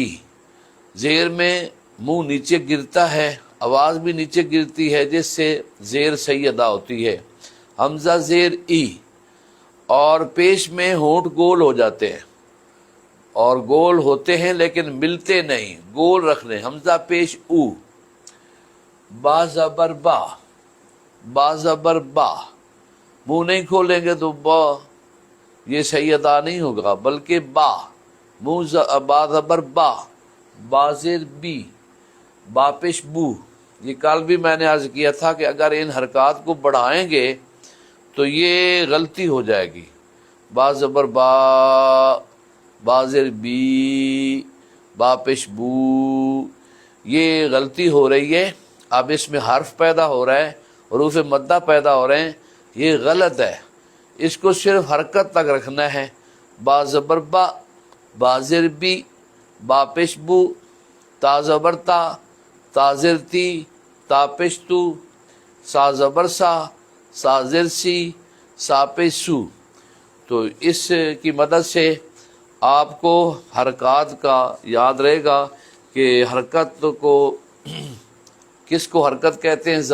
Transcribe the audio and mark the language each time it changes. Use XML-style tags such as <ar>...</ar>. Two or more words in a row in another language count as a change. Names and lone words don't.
<ur>زیر میں منہ نیچے گرتا ہے، آواز بھی نیچے گرتی ہے جس سے زیر صحیح ادا ہوتی ہے. حمزہ زیر ای. اور پیش میں ہونٹ گول ہو جاتے ہیں، اور گول ہوتے ہیں لیکن ملتے نہیں، گول رکھنے. حمزہ پیش او. با زبر با، با زبر با. منہ نہیں کھولیں گے تو با یہ صحیح ادا نہیں ہوگا، بلکہ با. با زبر با، با زیر بی، با پیش بو. یہ کل بھی میں نے عرض کیا تھا کہ اگر ان حرکات کو بڑھائیں گے تو یہ غلطی ہو جائے گی. با زبر با، با زیر بی، با پیش بو. یہ غلطی ہو رہی ہے. اب اس میں حرف پیدا ہو رہا ہے، حروف مدہ پیدا ہو رہے ہیں، یہ غلط ہے. اس کو صرف حرکت تک رکھنا ہے. با زبر با، با زیر بی، با پیش بو، تا زبر تا، تا زیر تی، تا پیش تو، سا زبر سا، سا زیر سی، سا پیش سو. تو اس کی مدد سے آپ کو حرکات کا یاد رہے گا کہ حرکت کو کس کو حرکت کہتے ہیں.</ur>